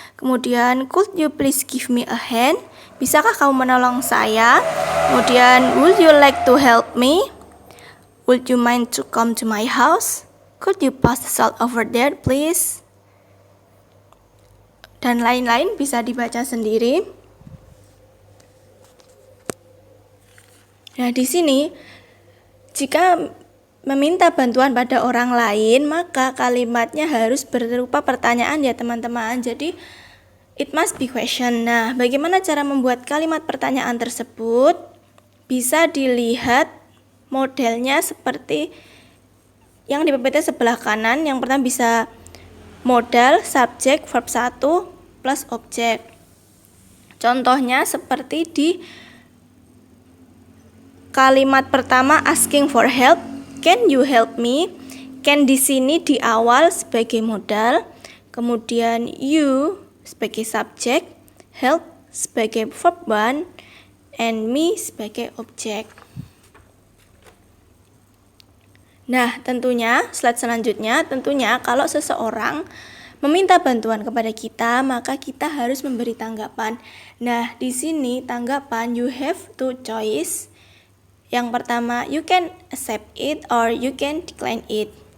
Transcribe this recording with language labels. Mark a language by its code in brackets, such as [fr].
[id] Kemudian, [en] could you please give me a hand? [id] Bisakah kamu menolong saya? Kemudian, [en] would you like to help me? Would you mind to come to my house? Could you pass the salt over there, please? [id] Dan lain-lain bisa dibaca sendiri. Nah, di sini jika meminta bantuan pada orang lain, maka kalimatnya harus berupa pertanyaan ya teman-teman. Jadi [en] it must be question. [id] Nah, bagaimana cara membuat kalimat pertanyaan tersebut? Bisa dilihat modelnya seperti yang di PPT sebelah kanan. Yang pertama bisa modal, subjek, verb 1 plus objek. Contohnya seperti di kalimat pertama [en] asking for help. Can you help me? [id] Can di sini di awal sebagai modal, kemudian you sebagai subjek, help sebagai verb 1, and me sebagai objek. Nah, tentunya slide selanjutnya, tentunya kalau seseorang meminta bantuan kepada kita, maka kita harus memberi tanggapan. Nah, di sini tanggapan [en] you have two choice. [id] Yang pertama, [en] you can accept it or you can decline it.